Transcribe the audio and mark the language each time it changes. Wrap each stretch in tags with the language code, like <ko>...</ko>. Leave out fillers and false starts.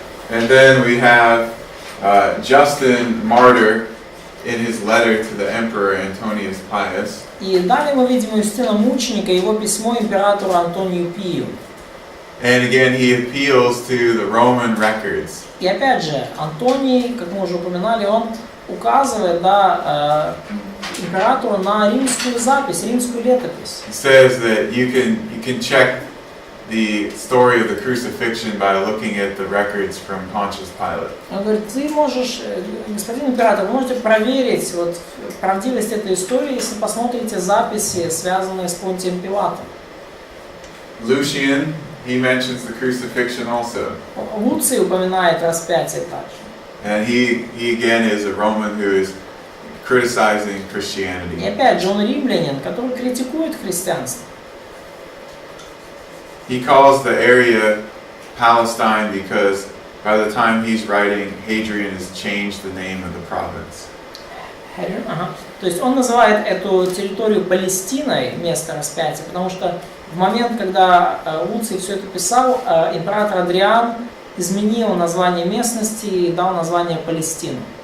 <en>And then we have Justin Martyr in his letter to the Emperor Antonius Pius.</en> <ru>И далее мы видим Юстина Мученика, его письмо императору Антонию Пию.</ru> <en>And again, he appeals to the Roman records.</en> <ru>И опять же, Антоний, как мы уже упоминали, он указывает императору на римскую запись, римскую летопись.</ru> <en>He says that you can check the story of the crucifixion by looking at the records from Pontius Pilate.</en> <ru>Он говорит, ты можешь, господин император, вы можете проверить вот, правдивость этой истории, если посмотрите записи, связанные с Понтием Пилатом.</ru> <en>Lucian, he mentions the crucifixion also.</en> <ru>Луций упоминает распятие также.</ru> <en>And he again is a Roman who is criticizing</en> <ru>И</ru> <en>Christianity.</en> <ru>опять же, он римлянин, который критикует христианство.</ru> <en>He calls the area Palestine because by the time he's writing, Hadrian has changed the name of the province.</en> <ru>Ага. То есть он называет эту территорию Палестиной, место распятия, потому что в момент, когда Луций все это писал, император Адриан изменил название местности и дал название Палестину.</ru>